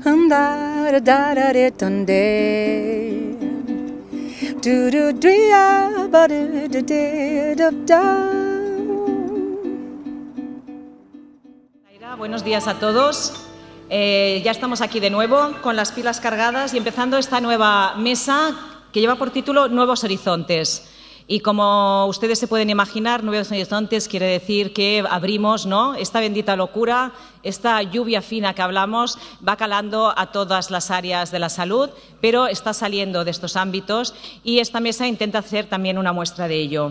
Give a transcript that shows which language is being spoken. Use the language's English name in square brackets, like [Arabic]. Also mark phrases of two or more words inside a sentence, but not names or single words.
[Spanish] da da da da tunde. Do do do ba do do do da. Buenos días a todos. Ya estamos aquí de nuevo con las pilas cargadas y empezando esta nueva mesa que lleva por título Nuevos Horizontes. Y como ustedes se pueden imaginar, Nuevos Horizontes quiere decir que abrimos, ¿no?, esta bendita locura, esta lluvia fina que hablamos, va calando a todas las áreas de la salud, pero está saliendo de estos ámbitos y esta mesa intenta hacer también una muestra de ello.